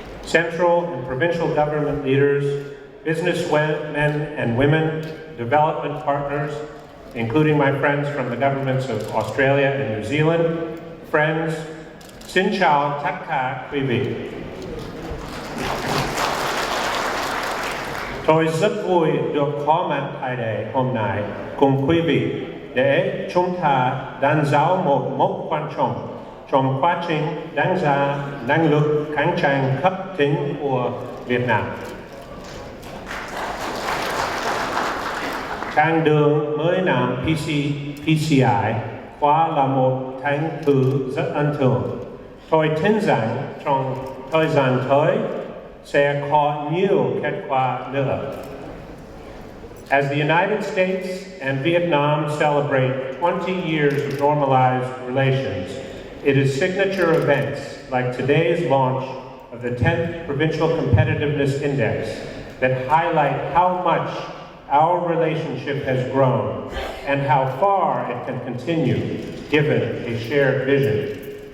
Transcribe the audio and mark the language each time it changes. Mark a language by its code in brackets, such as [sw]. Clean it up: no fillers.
[en] central and provincial government leaders, businessmen and women, development partners, including my friends from the governments of Australia and New Zealand, friends, [vi] xin chào tất cả quý vị. Tôi rất vui được có mặt tại đây hôm nay cùng quý vị để chúng ta đánh dấu một mốc quan trọng trong quá trình đánh giá năng lực cạnh tranh cấp tỉnh của Việt Nam. Chặng đường 10 năm PCI qua là một thành tựu rất ấn tượng. Tôi tin rằng trong thời gian tới sẽ có nhiều kết quả nữa. [en] As the United States and Vietnam celebrate 20 years of normalized relations, it is signature events like today's launch of the 10th Provincial Competitiveness Index that highlight how much our relationship has grown and how far it can continue given a shared vision.